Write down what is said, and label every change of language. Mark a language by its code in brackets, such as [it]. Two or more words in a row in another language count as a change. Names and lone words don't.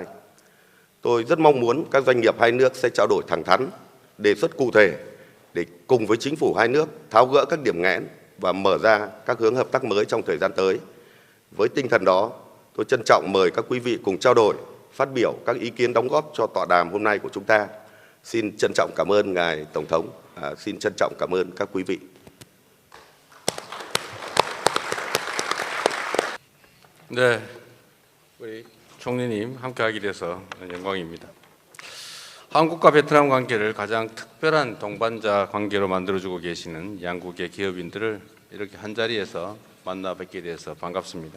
[vi] Tôi rất mong muốn các doanh nghiệp hai nước sẽ trao đổi thẳng thắn, đề xuất cụ thể để cùng với chính phủ hai nước tháo gỡ các điểm nghẽn và mở ra các hướng hợp tác mới trong thời gian tới. Với tinh thần đó, tôi trân trọng mời các quý vị cùng trao đổi, phát biểu các ý kiến đóng góp cho tọa đàm hôm nay của chúng ta. Xin trân trọng cảm ơn ngài Tổng thống, xin trân trọng cảm ơn các quý vị. [ko] 네, 우리 총리님 함께하게 돼서 영광입니다. 한국과 베트남 관계를 가장 특별한 동반자 관계로 만들어주고 계시는 양국의 기업인들을 이렇게 한자리에서 만나 뵙게 돼서 반갑습니다.